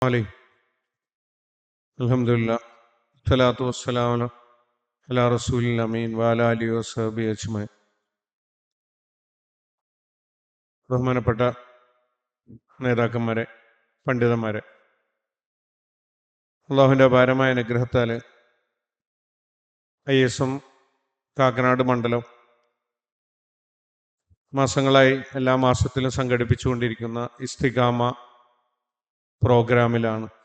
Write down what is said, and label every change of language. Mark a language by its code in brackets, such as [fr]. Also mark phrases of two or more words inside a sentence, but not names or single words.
[ar] عليه الحمد لله الصلاة والسلام على رسول الأمين وعلى آله وصحبه أجمعين. [ml] ബഹുമാനപ്പെട്ട നേതാക്കന്മാരെ, പണ്ഡിതന്മാരെ, അള്ളാഹുവിൻ്റെ അപാരമായ അനുഗ്രഹത്താൽ ISM കാക്കനാട് മണ്ഡലം മാസങ്ങളായി എല്ലാ മാസത്തിലും സംഘടിപ്പിച്ചുകൊണ്ടിരിക്കുന്ന ഇസ്തിഖാമ പ്രോഗ്രാമിലാണ്.